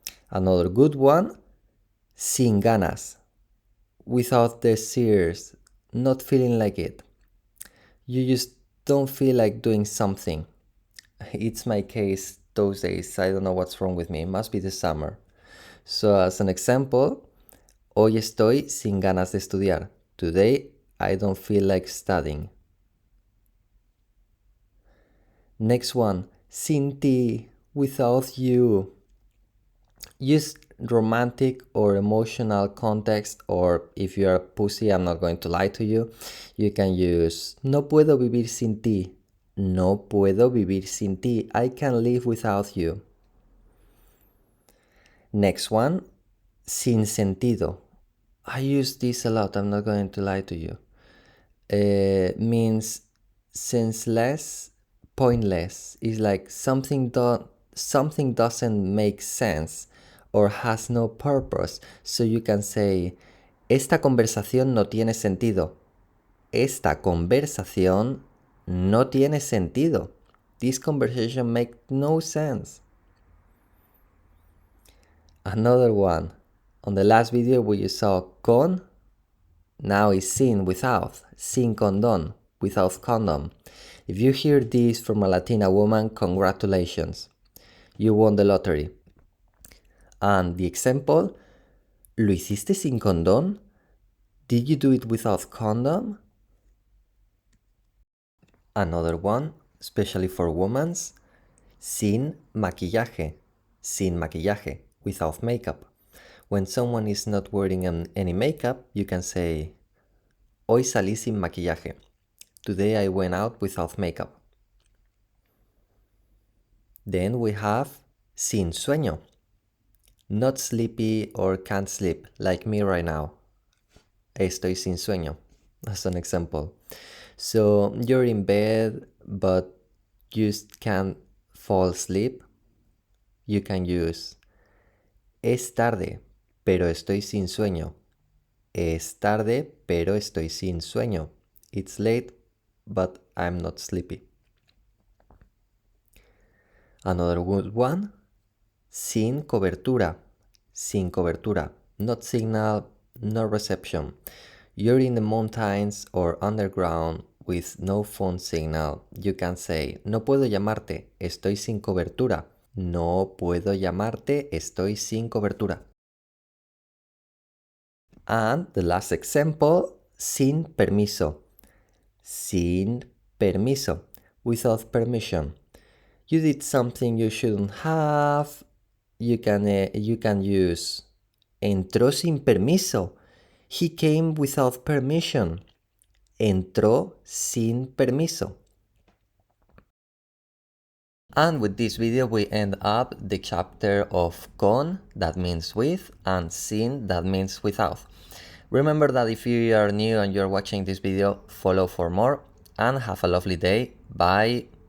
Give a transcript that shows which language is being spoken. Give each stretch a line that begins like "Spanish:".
English: Another good one, sin ganas. Without desires, not feeling like it. You just don't feel like doing something. It's my case those days. I don't know what's wrong with me. It must be the summer. So as an example,
Spanish: hoy estoy sin ganas de estudiar.
English: Today, I don't feel like studying. Next one, sin ti, without you. Use romantic or emotional context, or if you're a pussy, I'm not going to lie to you. You can use
Spanish: no puedo vivir sin ti. No puedo vivir sin ti.
English: I can't live without you. Next one, sin sentido. I use this a lot, I'm not going to lie to you. Means senseless, pointless. It's like something doesn't make sense or has no purpose. So you can say,
Spanish: esta conversación no tiene sentido. Esta conversación no tiene sentido.
English: This conversation makes no sense. Another one. On the last video we saw con. Now is sin, without. Sin condón, without condom. If you hear this from a Latina woman, congratulations. You won the lottery. And the example,
Spanish: ¿lo hiciste sin condón?
English: Did you do it without condom? Another one, especially for women, sin maquillaje. Sin maquillaje, without makeup. When someone is not wearing any makeup, you can say,
Spanish: hoy salí sin maquillaje.
English: Today I went out without makeup. Then we have sin sueño. Not sleepy or can't sleep, like me right now.
Spanish: Estoy sin sueño,
English: as an example. So you're in bed, but you just can't fall asleep. You can use
Spanish: es tarde, pero estoy sin sueño. Es tarde, pero estoy sin sueño.
English: It's late, but I'm not sleepy. Another good one, sin cobertura. Sin cobertura. Not signal, no reception. You're in the mountains or underground with no phone signal, you can say,
Spanish: no puedo llamarte, estoy sin cobertura. No puedo llamarte, estoy sin cobertura.
English: And the last example, sin permiso. Sin permiso, without permission. You did something you shouldn't have. You can use
Spanish: entró sin permiso.
English: He came without permission.
Spanish: Entró sin permiso.
English: And with this video we end up the chapter of con, that means with, and sin, that means without. Remember that if you are new and you're watching this video, follow for more, and have a lovely day. Bye!